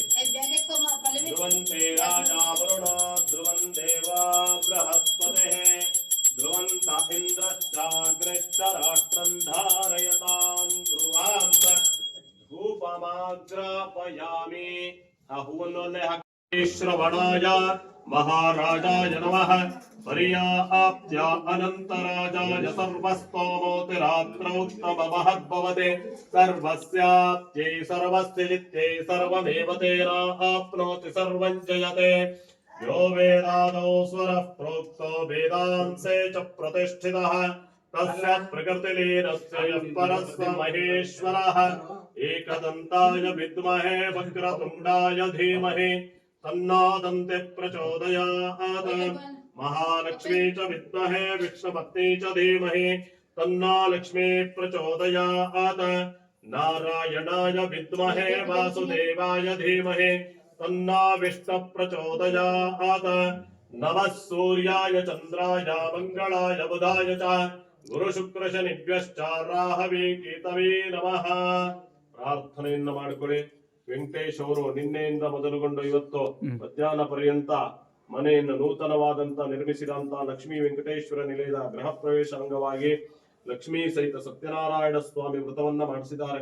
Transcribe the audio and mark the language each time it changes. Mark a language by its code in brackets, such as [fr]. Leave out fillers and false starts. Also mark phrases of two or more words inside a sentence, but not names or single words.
[sa] ಧ್ರುವಂತೆ ರಾಜ ವರುಣ ಧ್ರುವಂ ದೇವ ಬೃಹಸ್ಪತಿ ಧ್ರುವಂತ ಇಂದ್ರಶ್ಚಾಗ್ರಶ್ಚ ರಾಷ್ಟ್ರಂ ಧಾರಯತಾಂ ಧ್ರುವಾಂ ಧೂಪಮಾಗ್ರಾಪಯಾಮಿ. [kn] ಆ ಹೂವನ್ನು ಅಲ್ಲೇ ಹಾಕಿ. [sa] ಶ್ರವಣಾಯ ಮಹಾರಾಜಾಯ ನಮಃ ಪರ್ಯಾಪ್ತ್ಯ ಅನಂತರಾಜಾಯ ಸರ್ವಸ್ತೋಮೋತಿರಾತ್ರೌತ್ತಮ ಮಹದ್ಭವತೆ ಸರ್ವಸ್ಯಾಪ್ತ್ಯೈ ಸರ್ವಸ್ಯ ಜಿತ್ಯೈ ಸರ್ವಮೇವ ತೇನ ಆಪ್ನೋತಿ ಸರ್ವಂ ಜಯತೆ. ಯೋ ವೇದಾದೌ ಸ್ವರಃ ಪ್ರೋಕ್ತೋ ವೇದಾಂಸೇ ಚ ಪ್ರತಿಷ್ಠಿತಃ ತಸ್ಯ ಪ್ರಕೃತಿಲೀನಸ್ಯ ಯಃ ಪರಸ್ಯ ಮಹೇಶ್ವರಃ. ಏಕದಂತಾಯ ವಿದ್ಮಹೇ ವಕ್ರತುಂಡಾಯ ಧೀಮಹಿ ತನ್ನೋ ದಂತೆ ಪ್ರಚೋದಯಾತ್. ಮಹಾಲಕ್ಷ್ಮೀ ಚ ವಿದ್ಮಹೇ ವಿಷ್ಣುಪತ್ನಿ ಚ ಧೀಮಹಿ ತನ್ನೋ ಲಕ್ಷ್ಮೀ ಪ್ರಚೋದಯಾತ್. ನಾರಾಯಣಾಯ ವಿದ್ಮಹೇ ವಾಸುದೇವಾಯ ಧೀಮಹಿ ತನ್ನೋ ವಿಷ್ಣು ಪ್ರಚೋದಯಾತ್. ನಮಃ ಸೂರ್ಯಾಯ ಚಂದ್ರಾಯ ಮಂಗಳಾಯ ಬುಧಾಯ ಚ ಗುರು ಶುಕ್ರ ಶನಿಭ್ಯಶ್ಚ ರಾಹವೇ ಕೇತವೇ ನಮಃ. [kn] ಪ್ರಾರ್ಥನೆಯನ್ನು ಮಾಡಿಕೊಳ್ಳಿ. ವೆಂಕಟೇಶ್ ಅವರು ನಿನ್ನೆಯಿಂದ ಮೊದಲುಗೊಂಡು ಇವತ್ತು ಮಧ್ಯಾಹ್ನ ಪರ್ಯಂತ ಮನೆಯನ್ನು ನೂತನವಾದಂತ ನಿರ್ಮಿಸಿದಂತ ಲಕ್ಷ್ಮೀ ವೆಂಕಟೇಶ್ವರ ನಿಲಯದ ಗೃಹ ಪ್ರವೇಶ ಅಂಗವಾಗಿ ಲಕ್ಷ್ಮೀ ಸಹಿತ ಸತ್ಯನಾರಾಯಣ ಸ್ವಾಮಿ ವ್ರತವನ್ನ ಮಾಡಿಸಿದ್ದಾರೆ.